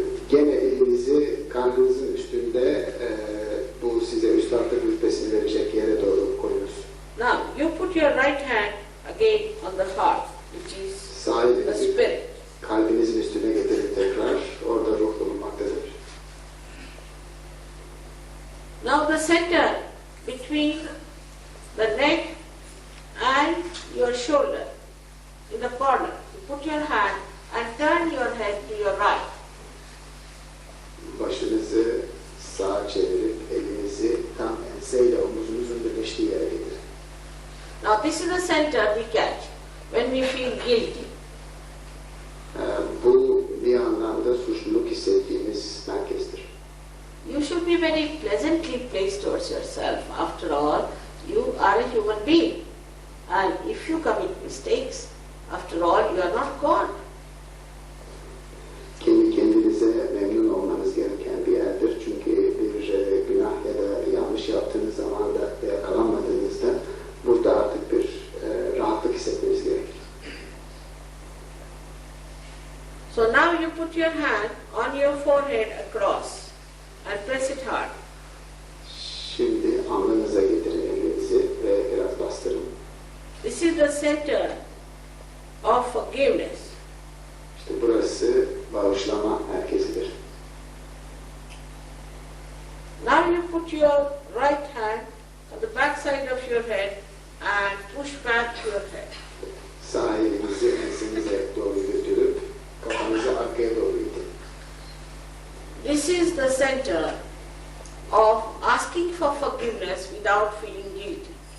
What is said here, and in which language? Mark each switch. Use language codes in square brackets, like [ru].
[tr] Gene elinizi karnınızın üstünde bu size üstadlık rütbesini verecek yere doğru koyunuz. [en] Now you put your right hand again on the heart, which is [tr] Sağ [en] the [tr] elinizi [en] spirit. [tr] kalbinizin üstüne getirin tekrar. Orada ruh bulunmaktadır. [en] Now the center between the neck and your shoulder, in the corner, you put your hand and turn your head to your right. [tr] Başınızı sağa çevirip elinizi tam enseyle omuzunuzun birleştiği yere getirin. [en] Now this is the center we catch when we feel guilty. [tr] Bu bir anlamda suçluluk hissettiğimiz merkezdir. [en] You should be very pleasantly placed towards yourself. After all, you are a human being. And if you commit mistakes, after all, you are not God. [tr] Kendi kendinize memnun olmanız gereken bir yerdir. Çünkü bir günah ya da yanlış yaptığınız zaman da yakalanmadığınızda burada artık bir rahatlık hissetmeniz gerekir. [en] So now you put your hand on your forehead across and press it hard. [tr] Şimdi alnınıza getirin elinizi ve biraz bastırın. [en] This is the center of forgiveness. [tr] İşte burası bağışlama merkezidir. [en] Now you put your right hand on the back side of your head and push back your head. [tr] Sağ elinizi ensenize doğru götürüp kafanızı arkaya doğru itin. [en] This is the center of asking for forgiveness without feeling guilty.